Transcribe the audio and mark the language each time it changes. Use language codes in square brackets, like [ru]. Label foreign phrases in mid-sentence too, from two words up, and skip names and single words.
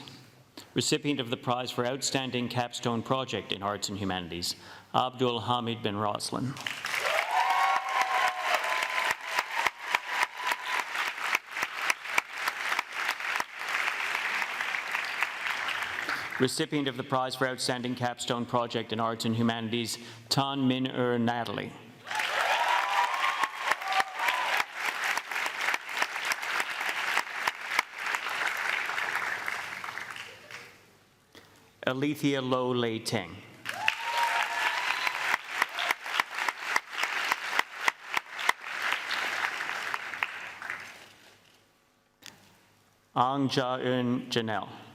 [en] Recipient of the Prize for Outstanding Capstone Project in Arts and Humanities, Abdul Hamid bin Roslan. Recipient of the Prize for Outstanding Capstone Project in Arts and Humanities, Tan Min Natalie. Alethea Lo Lei Ting. Ang Ja-eun Janelle.